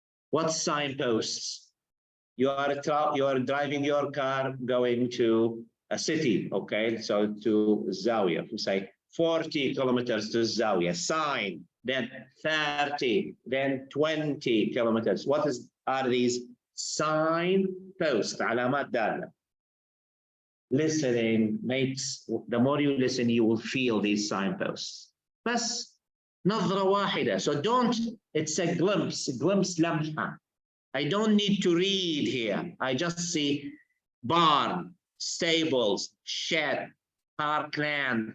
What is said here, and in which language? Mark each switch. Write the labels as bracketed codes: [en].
[en] What signposts? You are driving your car going to a city, okay? So to Zawiya, we say 40 kilometers to Zawiya, sign. Then 30, then 20 kilometers. What are these? Signposts, [ar] علامات دالة. [en] Listening makes, the more you listen, you will feel these signposts. [ar] بس نظرة واحدة. [en] So don't, it's a glimpse [ar] لمحة. [en] I don't need to read here. I just see barn, stables, shed, parkland.